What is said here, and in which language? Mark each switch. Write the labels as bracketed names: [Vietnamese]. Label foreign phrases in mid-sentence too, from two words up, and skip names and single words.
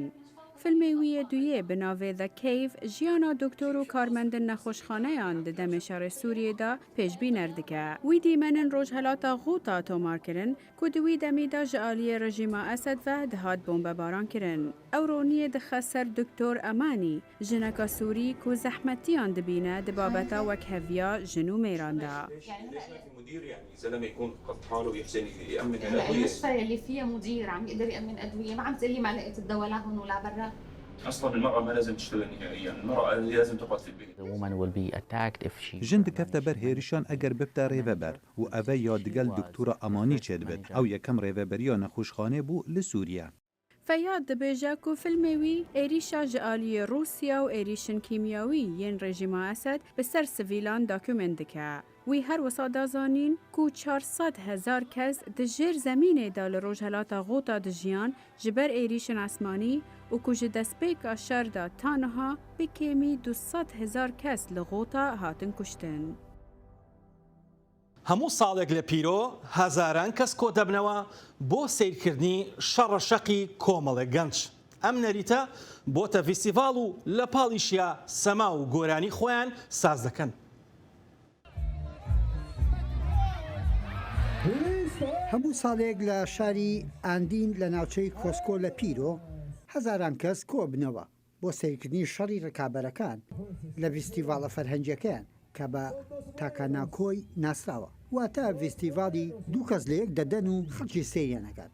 [Kurdish] Filmê wî yê duyê bi navê The Cave jiyana doktor û karmendin nexweşxaneyan di demê şerê Sûriyê de pêşbîner dike. Wî dîmenin rojhelata Ghouta tomar kirin ku di wî demî de ji aliyê rejîma Esed ve dihat bombebaran kirin. Ew roniyê dixe ser Doktor Emanî, jineka Sûrî ku zehmetiyan dibîne di babeta wek heviya jin û mêran de. [Arabic] زلمه يكون قد حاله يحسن يامن الادويه المستشفى اللي فيها مدير عم يقدر يامن ادويه ما عم تقلي ما لقيت الدواء لا هون ولا برا اصلا المراه ما لازم تشتغل نهائيا المراه لازم تقعد في البيت [Kurdish] جن dikefte ber hêrîşan eger bibte rêveber û ev ya digel doktora Emanî çêdibin ew yekem rêveberiya nexweşxanê bû li Sûriye. Feyyad dibêje ku filmê wî êrîşa ji aliyê Rûsya û êrîşin kîmyawî yên rejîma Esed bi ser sivîlan dokûment dike. Wî her wisa dazanîn ku 400,000 kes di jêr zemînê de li rojhelata Ghouta dijiyan ji ber êrîşin esmanî û ku ji destpêka şer de taniha bi kêmî 200,000 kes li Ghouta hatin kuştin. [Central Kurdish] هەموو ساڵێک لە پیرۆ هەزاران کەس کۆ دەبنەوە بۆ سیرکردنی شەڕەشەقی کۆمەڵێک گەنج. ئەم نەریتە بۆتە فیستیڤاڵ و لە پاڵیشیا سەما و گۆرانی خۆیان ساز دەکەن. هەموو ساڵێک لە شاری ئاندین لە ناوچەی کۆسکۆ لە پیرۆ هەزاران کەس کۆ بنەوە بۆ سیرکردنی شەڕی ڕکابەرەکان لە فیستیڤاڵە فەرهەنگیەکەیان کە بە تاکاناکۆی ناسراوە واتە فیستیڤاڵی دوو کەس لە یەک دەدەن و خەڵکی سێریانەکات.